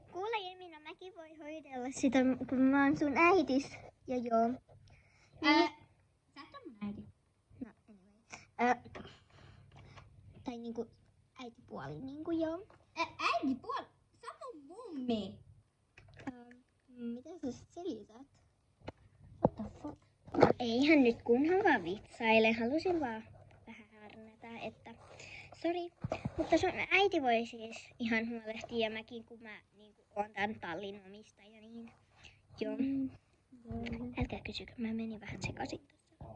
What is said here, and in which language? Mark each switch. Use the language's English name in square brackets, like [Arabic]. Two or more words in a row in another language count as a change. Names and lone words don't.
[Finnish] Kuule Jemina, mäkin voi hoidella sitä, kun mä oon sun äitis. Ja joo. Sä et oo mun äiti. No, anyway. Tai niinku äitipuoli, niinku joo. Äitipuoli? Sä oot mun mummi. Miten sä sit selität? [English] What the fuck? [Finnish] No eihän nyt kunhan vaan vitsaile. Halusin vaan vähän harnata, että Sori. Mutta sun äiti voi siis ihan huolehtia ja mäkin, kun mä niin kun oon tän tallin omistaja, niin joo. Älkää kysykö, mä menin vähän sekaisin tässä.